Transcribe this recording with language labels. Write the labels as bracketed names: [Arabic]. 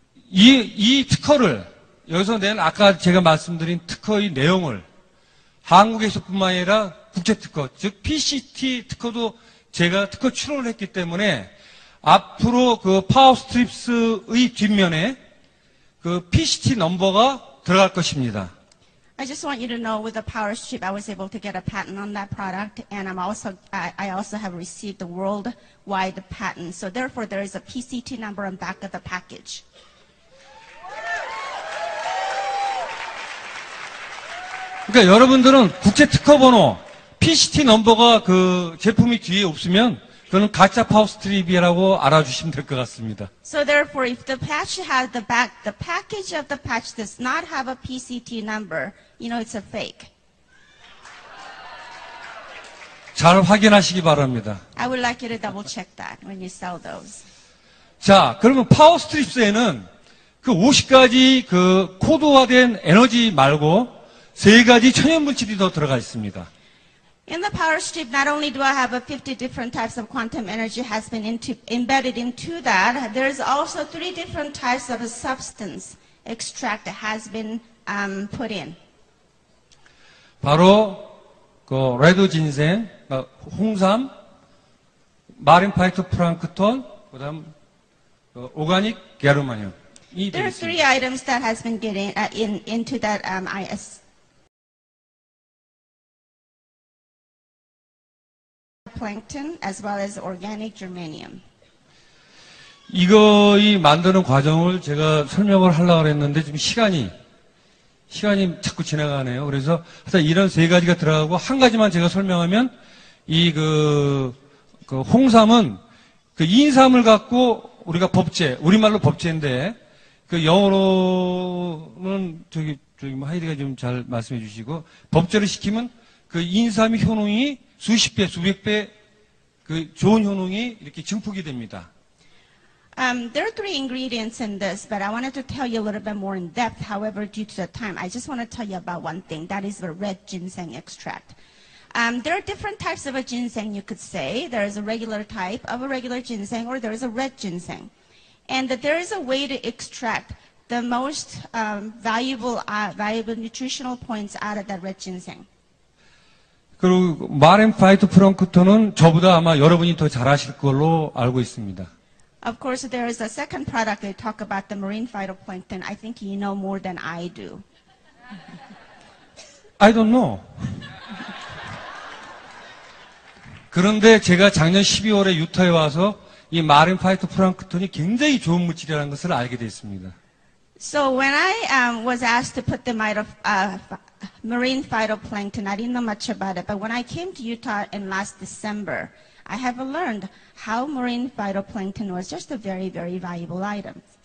[Korean] 이 특허를 여기서 낸 아까 제가 말씀드린 특허의 내용을 한국에서뿐만 아니라 국제 특허, 즉 PCT 특허도 제가 특허 출원을 했기 때문에 앞으로 그 파워스트립스의 뒷면에 그 PCT 넘버가 들어갈 것입니다. [English] I just want you to know with the power strip, I was able to get a patent on that product, and I also have received the worldwide patent. So therefore, there is a PCT number on back of the package. [Korean] 그러니까 여러분들은 국제 특허 번호, PCT 넘버가 그 제품이 뒤에 없으면 그거는 가짜 파워스트립이라고 알아주시면 될 것 같습니다. [English] So therefore, if the patch has the package of the patch does not have a PCT number, you know it's a fake. [Korean] 잘 확인하시기 바랍니다. [English] I would like you to double check that when you sell those. [Korean] 자, 그러면 파워스트립스에는 그 50가지 그 코드화된 에너지 말고 3가지 천연물질이 더 들어가 있습니다. [English] In the power strip, not only do I have 50 different types of quantum energy has been embedded into that, there's also 3 different types of a substance extract that has been put in. [Korean] 바로 그 레드 진생, 홍삼, 마린 파이토 플랑크톤, 그다음 오가닉 게르마늄이 [English] There are 3 [Korean] 되겠습니다. [English] items that has been getting into that IS plankton as well as organic germanium. [Korean] 이거이 만드는 과정을 제가 설명을 하려고 했는데 지금 시간이 자꾸 지나가네요. 그래서 하여튼 이런 3가지가 들어가고 한 가지만 제가 설명하면 이 그 홍삼은 그 인삼을 갖고 우리가 법제, 우리말로 법제인데 그 영어로는 저기 뭐 하이디가 좀 잘 말씀해 주시고 법제를 시키면 그 인삼의 효능이 수십 배, 수백 배 그 좋은 효능이 이렇게 증폭이 됩니다. [English] There are 3 ingredients in this, but I wanted to tell you a little bit more in depth. However, due to the time, I just want to tell you about one thing. That is the red ginseng extract. There are different types of a ginseng, you could say. There is a regular type of a regular ginseng, or there is a red ginseng. And that there is a way to extract the most valuable nutritional points out of that red ginseng. [Korean] 그리고 마린 파이토 플랑크톤은 저보다 아마 여러분이 더 잘 아실 걸로 알고 있습니다. [English] Of course, there is a second product they talk about, the marine phytoplankton. I think you know more than I do. I don't know. [Korean] 그런데 제가 작년 12월에 유타에 와서 이 마린 파이토 플랑크톤이 굉장히 좋은 물질이라는 것을 알게 됐습니다. [English] So when I was asked to put the marine phytoplankton, I didn't know much about it. But when I came to Utah in last December, I have learned how marine phytoplankton was just a very, very valuable item.